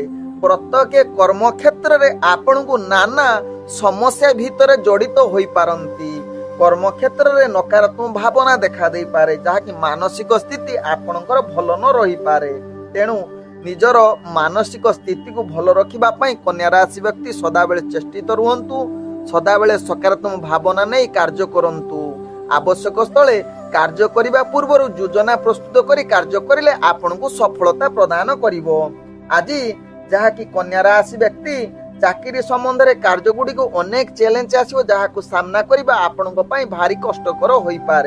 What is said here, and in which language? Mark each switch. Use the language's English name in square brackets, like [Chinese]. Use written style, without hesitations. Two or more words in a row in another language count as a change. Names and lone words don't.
[Odia] ପ୍ରତ୍ୟେକ କର୍ମ କ୍ଷେତ୍ର ରେ ଆପଣ କୁ ନାନା ସମସ୍ୟା ଭିତର ଜଡ଼ିତ ହୋଇ ପାରନ୍ତି। କର୍ମ କ୍ଷେତ୍ର ରେ ନକାରାତ୍ମକ ଭାବନା ଦେଖା ଦେଇ ପାରେ ଯାହା କି ମାନସିକ ସ୍ଥିତି ଆପଣଙ୍କର ଭଲ ନ ରହି ପାରେ। ତେଣୁ ନିଜର ମାନସିକ ସ୍ଥିତି କୁ ଭଲ ରଖିବା ପାଇଁ କନ୍ୟା ରାଶି ବ୍ୟକ୍ତି ସଦା ବେଳେ ଚେଷ୍ଟିତ ରୁହନ୍ତୁ। ସଦାବେଳେ ସକାରାତ୍ମକ ଭାବନା ନେଇ କାର୍ଯ୍ୟ କରନ୍ତୁ। ଆବଶ୍ୟକ ସ୍ଥଳେ କାର୍ଯ୍ୟ କରିବା ପୂର୍ବରୁ ଯୋଜନା ପ୍ରସ୍ତୁତ କରି କାର୍ଯ୍ୟ କରିଲେ ଆପଣଙ୍କୁ ସଫଳତା ପ୍ରଦାନ କରିବ। ଆଜି ଯାହାକି କନ୍ୟା ରାଶି ବ୍ୟକ୍ତି ଚାକିରି ସମ୍ବନ୍ଧରେ କାର୍ଯ୍ୟ ଗୁଡ଼ିକୁ ଅନେକ ଚ୍ୟାଲେଞ୍ଜ ଆସିବ, ଯାହାକୁ ସାମ୍ନା କରିବା ଆପଣଙ୍କ ପାଇଁ ଭାରି କଷ୍ଟକର ହୋଇପାରେ।